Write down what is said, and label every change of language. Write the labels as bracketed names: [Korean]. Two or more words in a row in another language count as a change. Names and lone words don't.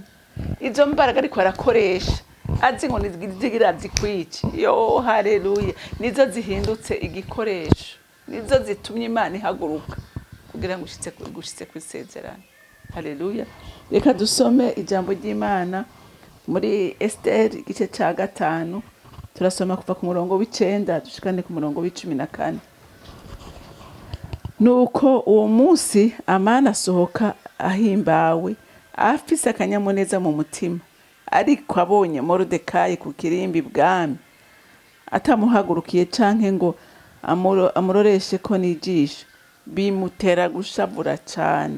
[Rundi] Izo mbaraga ariko arakoresha azi ngo nizigira zikwice. Yo haleluya, nizo zihindutse igikoresho, nizo zitumye Imana ihaguruka kugira ngo gushitse kwisezerano. Haleluya. Reka dusome ijambo ry'Imana muri Esther igice ca 5, turasoma kuva ku murongo w'9 dushikane ku murongo w'14. Nuko uwo munsi Amani asohoka ahimbawe, afise akanyamuneza mu mutima, ariko abonye Moridekayi ku kirimbi bwami atamuhagurukiye canke ngo amuroreshe ko n'ijisho, bimutera gushavura cane.